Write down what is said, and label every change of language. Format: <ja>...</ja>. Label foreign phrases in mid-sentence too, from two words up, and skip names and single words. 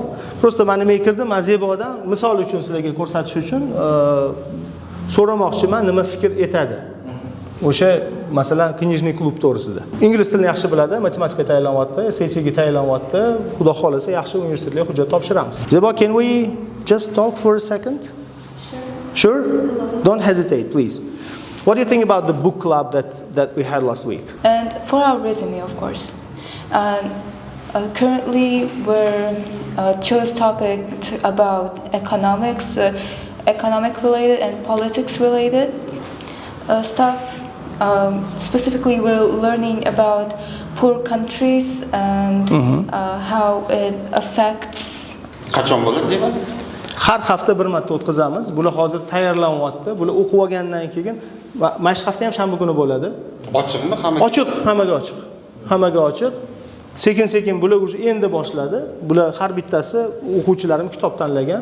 <uz>Prosta men nima kirdim, men Zebodan misol uchun sizlarga ko'rsatish uchun so'ramoqchiman, nima fikr etadi. O'sha masalan</uz> <ru>книжный клуб</ru> <uz>to'g'risida. Ingliz tilini yaxshi biladi, matematika tayyorlanyapti, SATga tayyorlanyapti. Xudo xolasa yaxshi universitetlarga hujjat topshiramiz. Zebo,</uz> <en>can we just talk for a second? Sure? Don't hesitate, please. What do you think about the book club that we had last week? And for our resume, of course. Currently, we're chose topic about economics, economic related and politics related stuff. Specifically, we're learning about poor countries and how it affects.</en> <uz>Qachon bo'ladi demak? Har hafta bir marta o'tkazamiz. Bular hozir tayyorlanyapti. Bular o'qib olgandan keyin mana shu hafta ham shanba kuni bo'ladi. Ochiqmi hammaga? Ochiq, hammaga ochiq. Hammaga ochiq. Sekin-sekin bular уже endi boshladi. Bular har bittasi o'quvchilarim kitob tanlagan.</uz>